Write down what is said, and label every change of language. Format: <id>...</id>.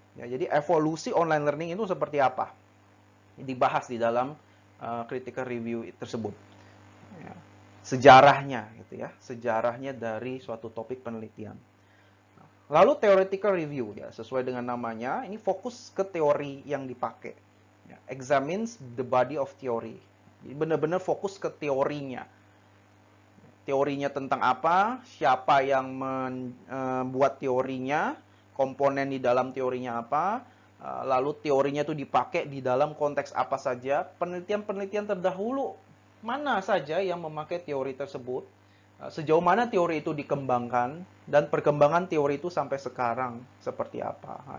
<id>Ya, jadi evolusi online learning itu seperti apa? Dibahas di dalam critical review tersebut. Ya, sejarahnya gitu ya, sejarahnya dari suatu topik penelitian. Lalu theoretical review ya, sesuai dengan namanya, ini fokus ke teori yang dipakai.</id> <en>Ya, examines the body of theory.</en> <id>Jadi benar-benar fokus ke teorinya. Teorinya tentang apa, siapa yang membuat teorinya, komponen di dalam teorinya apa, lalu teorinya itu dipakai di dalam konteks apa saja, penelitian-penelitian terdahulu mana saja yang memakai teori tersebut, sejauh mana teori itu dikembangkan, dan perkembangan teori itu sampai sekarang seperti apa.</id>